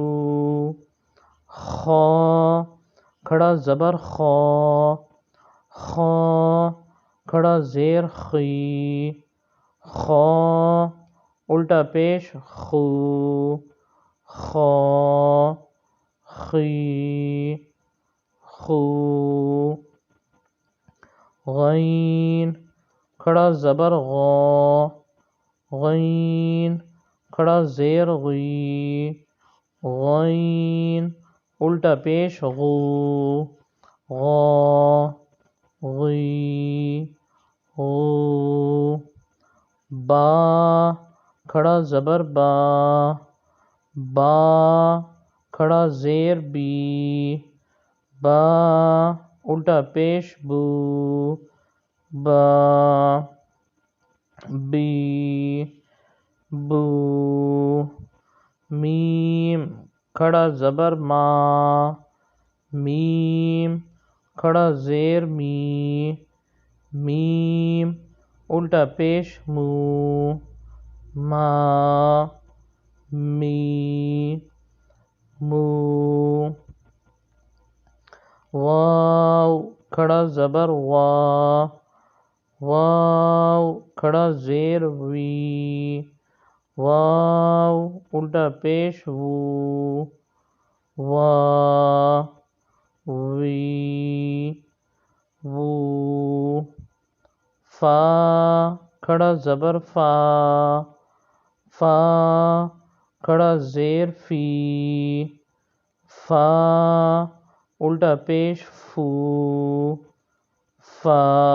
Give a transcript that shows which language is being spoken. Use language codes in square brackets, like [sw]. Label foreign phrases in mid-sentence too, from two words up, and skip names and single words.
[ur] خا کھڑا زبر خا، خا کھڑا زیر خی، خا الٹا پیش خو، خا خی خو، غین کھڑا زبر غا، غین کھڑا زیر غی، غین الٹا پیش غو، غا غی غو، با کھڑا زبر با، با کھڑا زیر بی، با الٹا پیش بو، با بی بو، میم کھڑا زبر ما، میم کھڑا زیر می، میم الٹا پیش مو، ما می مو، واو کھڑا کھڑا زبر وا، واو کھڑا زیر وی، واو الٹا پیش وو، وا وی وو، فا کھڑا زبر فا، فا کھڑا زیر فی، فا الٹا پیش فو، فا